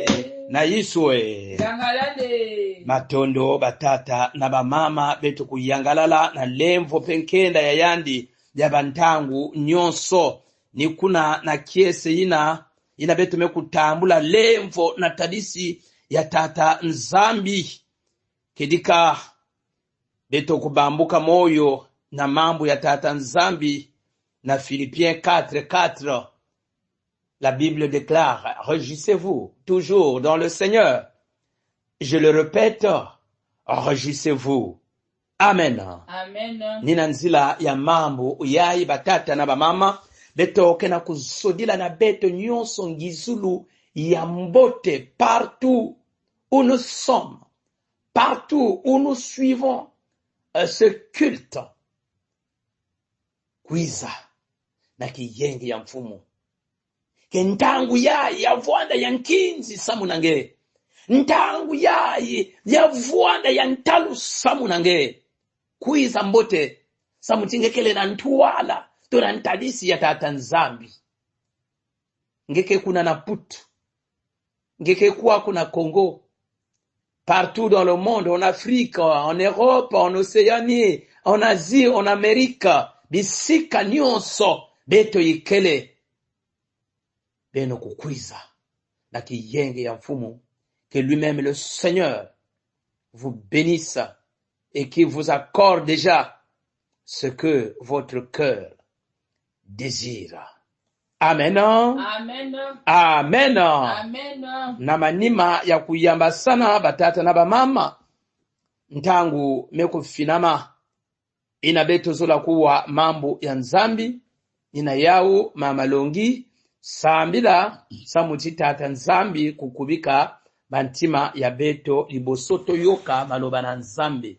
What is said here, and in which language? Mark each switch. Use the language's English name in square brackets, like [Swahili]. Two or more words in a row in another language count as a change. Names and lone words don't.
[Kituba (Democratic Republic of Congo)] Na Yesu we matondo batata na bamama betu kuyangalala na lemvo penkenda ya yandi ya bantangu nyonso. Nikuna na kiese ina betu mekutambula lemvo na tadisi ya tata nzambi. Kedika betu kubambuka moyo na mambo ya tata nzambi. [French] Na Philippiens 4:4, la Bible déclare, réjouissez-vous toujours dans le Seigneur. Je le répète, réjouissez-vous. Amen. Amen. [Kituba (Democratic Republic of Congo)] Nina nzila ya mambo yai batata na bamama beto kena kusodila na beto nyonso ngizulu ya mbote [French] partout où nous sommes, partout où nous suivons ce culte. [Kituba (Democratic Republic of Congo)] Kwiza na kiyenge ya mfumu. Kentangu yai ya vuanda ya nkinzi samu nange. Ntangu yai ya vuanda ya ntalu samu nange. Kwiza mbote samu tingekele na ntuwala. tona ntadisi ya tata nzambi ngeke kuna na Putu, ngeke kuwa kuna Congo, [French] partout dans le monde, en Afrique, en Europe, en Océanie, en Asie, en Amérique, [Kituba (Democratic Republic of Congo)] bisika nyonso beto yikele beno kukwiza na kiyenge ya mfumu, [French] que lui-même le Seigneur vous bénisse et qu'il vous accorde déjà ce que votre cœur désire. Amen. Amen. Amen. Amen. [Kituba (Democratic Republic of Congo)] Na manima ya kuyamba sana batata na bamama ntangu mekufinama ina beto zola kuwa mambo ya nzambi ina yau mama longi sambila samuti tata nzambi kukubika bantima ya beto libosoto yoka maloba na nzambi.